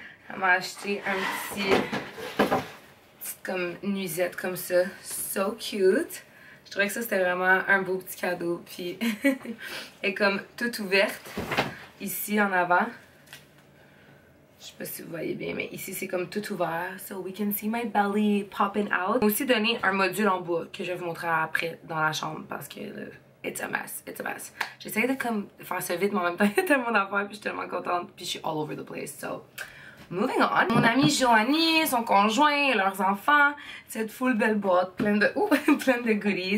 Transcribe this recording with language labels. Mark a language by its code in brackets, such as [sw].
[fr] Elle m'a acheté un petite comme nuisette comme ça, [en] so cute. [fr] Je trouvais que ça c'était vraiment un beau petit cadeau, puis elle est comme toute ouverte ici en avant. Je sais pas si vous voyez bien, mais ici c'est comme tout ouvert. [en] So we can see my belly popping out. [fr] J'ai aussi donné un module en bois que je vais vous montrer après dans la chambre parce que [en] it's a mess, it's a mess. [fr] J'essaie de comme faire ça vite, mais en même temps il y a tellement d'affaires puis je suis tellement contente puis je suis [en] all over the place. So moving on. [fr] Mon amie Joanie, son conjoint, leurs enfants, cette full belle boîte, plein de goodies.